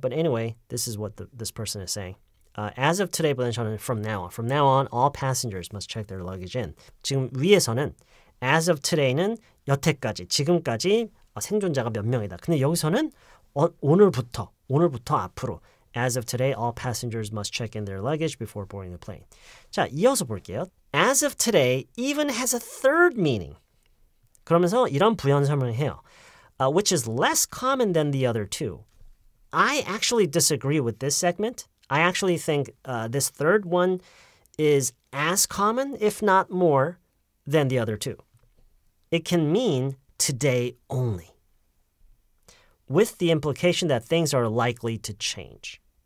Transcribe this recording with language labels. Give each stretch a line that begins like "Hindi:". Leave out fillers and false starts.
English: But anyway, this is what this person is saying. As of today보다는
Korean: 저는
English: from now on. From now on, all passengers must check their luggage in.
Korean: 지금 위에서는 as of today는 여태까지, 지금까지 생존자가 몇 명이다. 근데 여기서는 오늘부터 앞으로
English: As of today, all passengers must check in their luggage before boarding the plane.
Korean: 자, 이어서 볼게요.
English: As of today even has a third meaning.
Korean: 그러면서 이런 부연 설명을 해요.
English: Which is less common than the other two. I actually disagree with this segment. I actually think this third one is as common, if not more, than the other two. It can mean today only, with the implication that things are likely to change.